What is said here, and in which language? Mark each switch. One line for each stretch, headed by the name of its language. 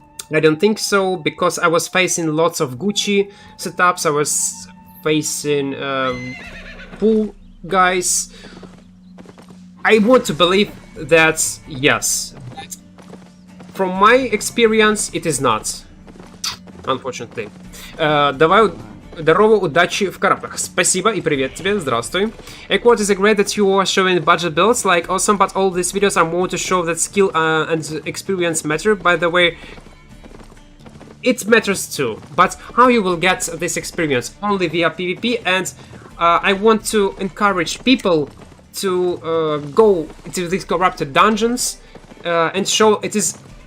English: I don't think so, because I was facing lots of Gucci setups, I was facing pool guys. I want to believe that yes. From my experience, it is not. Unfortunately.
Russian: Давай здорово, удачи в караплах. Спасибо и привет тебе, здравствуй.
English: Equart is great that you are showing budget builds, like awesome, but all these videos are more to show that skill and experience matter. By the way, it matters too, but how you will get this experience? Only via PvP, and I want to encourage people to go to these corrupted dungeons and show it is.